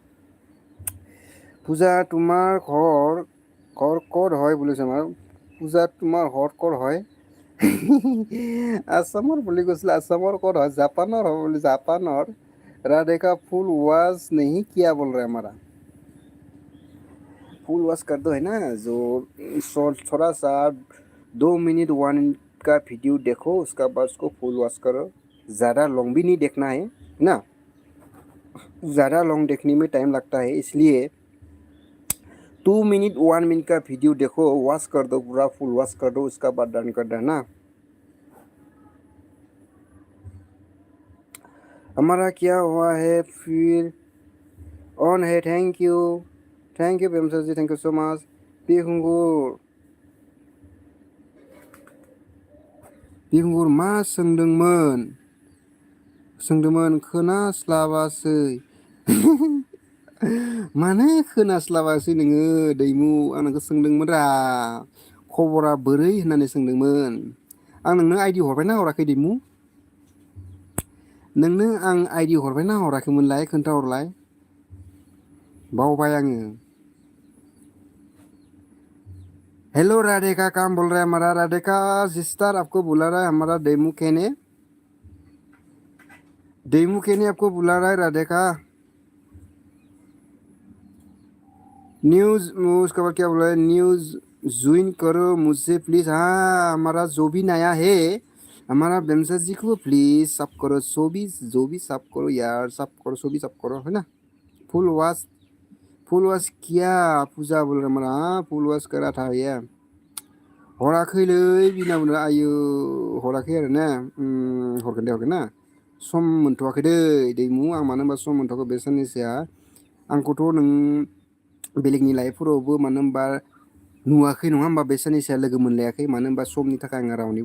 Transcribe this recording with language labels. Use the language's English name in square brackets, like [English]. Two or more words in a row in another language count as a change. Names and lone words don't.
[Assamese] पूजा [Hindi] तुम्हार घर [Assamese] ক'ত হয় বুলিছে আমাৰ পূজা তোমাৰ ঘৰ ক'ত হয় আসামৰ বুলি কৈছিলে আসামৰ ক'ত হয় জাপানৰ হয় বুলি জাপানৰ राधिका [Hindi] फुल वॉच नहीं किया बोल रहा है हमारा [English] full watch [Hindi] कर दो है ना जो थोड़ा सा 2 मिनट 1 मिनट का वीडियो देखो उसका बाद उसको [English] full watch [Hindi] करो ज़्यादा लॉन्ग भी नहीं देखना है ना ज़्यादा लॉन्ग देखने में टाइम लगता है इसलिए 2 मिनट 1 मिनट का वीडियो देखो वॉच कर दो पूरा [English] full watch [Hindi] कर दो उसका बाद डन कर देना हमारा क्या हुआ है फिर ऑन है [English] thank you [Hindi] बेमसर जी [English] thank you so much [Hindi] बिहुंगुर [Bodo] बिखुंगुर मा सोंदोंमोन खोनास्लाबासै मानो खोनास्लाबासै नोङो दैमु आं नोंखौ सोंदोंमोन रा खबरा बोरै होननानै सोंदोंमोन आं नोंनो आइडि हरबायना हराखै दैमु नोंनो आं आइडि हरबायना हराखैमोनलाय खोन्थाहरलाय बावबाय आङो [Hindi] हेलो राधिका काम बोल रहा है हमारा राधिका सिस्टर आपको बुला रहा है हमारा डेमू के ने आपको बुला रहा है राधिका न्यूज उसके बाद क्या बोला है न्यूज ज्वाइन करो मुझसे प्लीज हाँ हमारा जो भी नया है हमारा बेमसा जी को प्लीज सब करो जो भी सब करो यार सब करो सो भी सब करो है ना फुल वाश किया पूजा बोल रहा हमारा हाँ फुल वाश करा था [Bodo] ये हराखैलै बिनावनो आयो हराखै आरो ना हरगोन ना सम मोनथ'वाखै दै दैमु आं मानो होनबा सम मोनथ'वाखै बे साननैसोआ आंखौथ' नों बेलेगनि लाइफफोरावबो मानो होनबा नुवाखै नङा होमबा बे साननैसोआ लोगो मोनलायाखै मानो होनबा समनि थाखाय आं रावनिबो